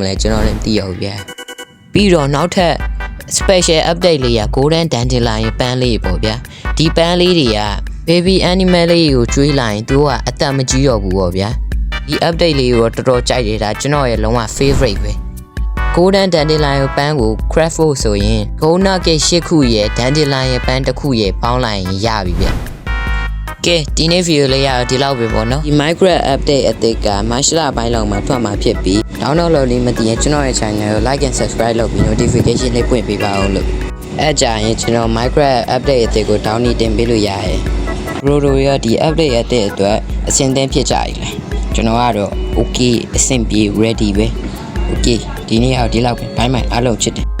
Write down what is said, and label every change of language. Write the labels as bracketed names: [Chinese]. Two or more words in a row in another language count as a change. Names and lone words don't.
[Burmese] လဲကျွန်တော်လည်းသိရဘူးဗျာပြီးတော့နောက်ထပ် [English] special update [Burmese] လေးရ [English] golden dandelion [Burmese] ပန်းလေးပေါ့ဗျာဒီပန်းလေးတွေက [English] baby animal [Burmese] လေးကိုကျွေးလိုက်ရင်သူကအသက်မကြီးတော့ဘူးပေါ့ဗျာ ဒီ update လေးကိုတော်တော်ကြိုက်တယ်ဒါကျွန်တော်ရဲ့လုံးဝ favorite ပဲ [English] golden dandelion [Burmese] ပန်းကို craftဖို့ဆိုရင် [English] gold nugget [Burmese] 8 ခုရဲ့ dandelion ပ န်းတစ်ခုရဲ့ပေါင်းလိုက်ရင်ရပြီဗျကဲဒီနေ့ဗီဒီယိုလေးရတော့ဒီလောက်ပဲပေါ့နော်ဒီ Minecraft update အသစ်က March လပိုင်းလောက်မှာထွက်မှာဖြစ်ပြီး download လုပ်လို့မသိရင်ကျွန်တော်ရဲ့ channel ကို [English] like and subscribe [Burmese] လုပ်ပြီး notification လေးပွင့်ပေးပါဦးလို့အဲကြရင်ကျွန်တော် Minecraft update အသစ်ကို download တင်ပေးလို့ရရယ် Rodo ရဒီ update အသစ်အတွက်အဆင်သင့်ဖြစ်ကြပြီလေကျွန်တော်ကတော့ okay အဆင်ပြေ ready ပဲ okay ဒီနေ့အောင်ဒီလောက်ပဲ [English] bye bye [Burmese] အားလုံးချစ်တယ်